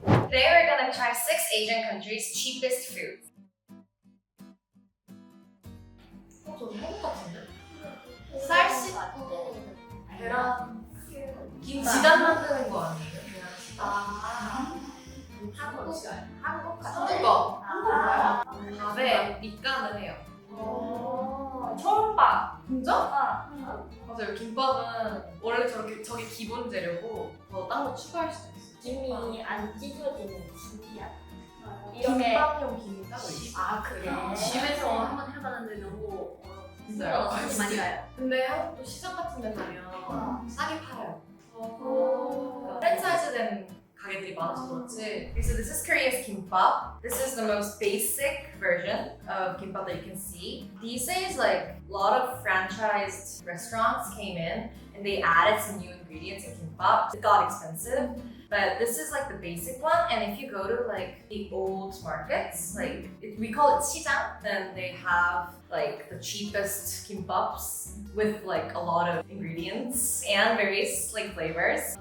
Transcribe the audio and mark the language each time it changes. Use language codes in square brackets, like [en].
[en] Today we're gonna try 6 Asian countries' cheapest food. [ko] 저는 한국 같은데? 쌀 씻고 계란 김치단 만드는 거 아니에요? 한국 한국어. 아, 밥에 밑간을 해요. 처음 봐. 진짜? 맞아요. 김밥은 원래 저게 기본 재료고 더 딴 거 추가할 수도 있어요. 김이 안 찢어지는 김이야. 이렇게 김밥용 김이 따로 있어. 아 그래. 집에서 한번 해봤는데 너무 진짜요? 손이 많이 가요. 근데 한국도 시장 같은 데 가면 싸게 팔아요. 오. 프랜차이즈된 가게들이 많아서 그렇지. [en] So this is Korea's kimbap. This is the most basic version of kimbap that you can see. These days, like a lot of franchised restaurants came in and they added some new ingredients in kimbap. It got expensive, but this is like the basic one. And if you go to like the old markets, like we call it 시장, then they have like the cheapest kimbaps with like a lot of ingredients and various like flavors.